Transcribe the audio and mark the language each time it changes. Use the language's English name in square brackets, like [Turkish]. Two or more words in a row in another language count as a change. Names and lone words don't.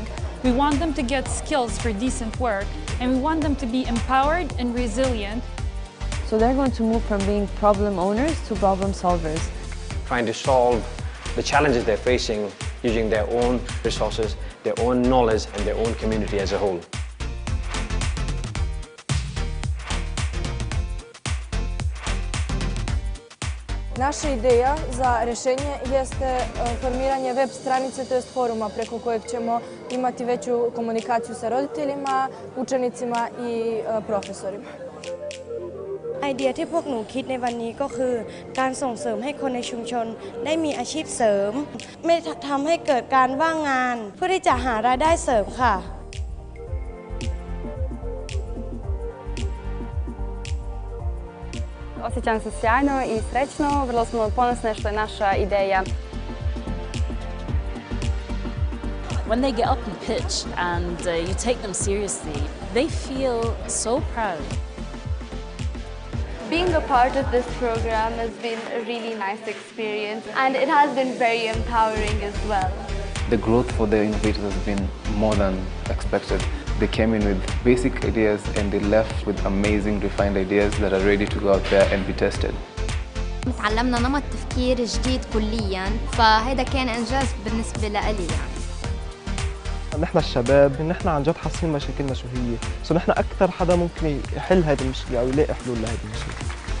[English] We want them to get skills for decent work, and we want them to be empowered and resilient. So they're going to move from being problem owners to problem solvers. Trying to solve the challenges they're facing using their own resources, their own knowledge, and their own community as a whole. [Bosnian] Naša ideja za rješenje jeste formiranje web stranice, to jest foruma preko kojeg ćemo imati veću komunikaciju sa roditeljima, učenicima i profesorima. [Thai] ไอเดียที่พวกหนูคิดในวันนี้ก็คือการส่งเสริมให้คนในชุมชนได้มีอาชีพเสริมไม่ทำให้เกิดการว่างงานเพื่อที่จะหารายได้เสริมค่ะ [Bosnian] Osjećam se sjajno i srećno, vrlo smo ponosne što je naša ideja. [English] When they get up and pitch and you take them seriously, they feel so proud. Being a part of this program has been a really nice experience, and it has been very empowering as well. The growth for the innovators has been more than expected. They came in with basic ideas and they left with amazing refined ideas that are ready to go out there and be tested. [Arabic] تعلمنا نمط تفكير جديد كليا، فهذا كان إنجاز بالنسبة لي يعني. نحن الشباب نحن عن جد حاسين مشاكلنا شو هي، نحن أكثر حدا ممكن يحل هذه المشكلة أو يلاقي حلول لهذه المشكلة.